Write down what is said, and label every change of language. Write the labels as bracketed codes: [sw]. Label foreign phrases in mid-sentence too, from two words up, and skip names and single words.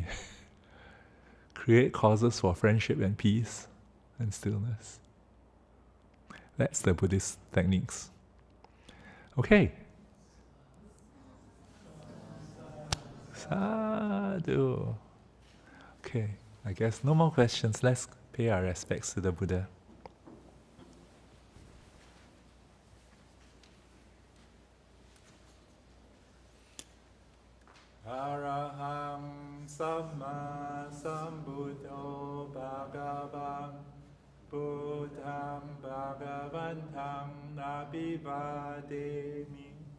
[en] Create causes for friendship and peace and stillness. That's the Buddhist techniques. Okay. Sadhu. Okay, I guess no more questions. Let's pay our respects to the Buddha. [pi] Araham Samma Sambuddho Bhagavan Buddham Bhagavantam Abhivademi